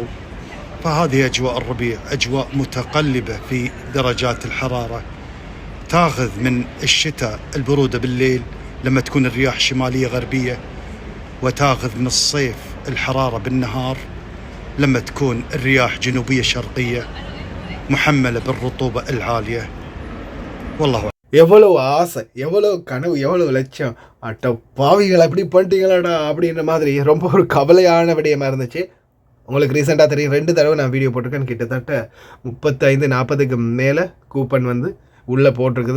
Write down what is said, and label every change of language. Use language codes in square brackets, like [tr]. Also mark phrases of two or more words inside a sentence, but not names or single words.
[ar] فهذه أجواء الربيع، أجواء متقلبة في درجات الحرارة، تاخذ من الشتاء البرودة بالليل لما تكون الرياح شمالية غربية، وتاخذ من الصيف الحرارة بالنهار لما تكون الرياح جنوبية شرقية محملة بالرطوبة العالية. والله [ta] எவ்வளவு ஆசை, எவ்வளவு கனவு, எவ்வளவு லட்சம், அட்ட பாவிகள் அப்படி பண்ணிட்டீங்களாடா அப்படின்ற மாதிரி ரொம்ப ஒரு கவலையான விடயமாக இருந்துச்சு. உங்களுக்கு ரீசெண்டாக தெரியும், 2 தடவை நான் வீடியோ போட்டிருக்கேன். கிட்டத்தட்ட 35-40க்கு மேலே கூப்பன் உள்ளே போட்டிருக்குது.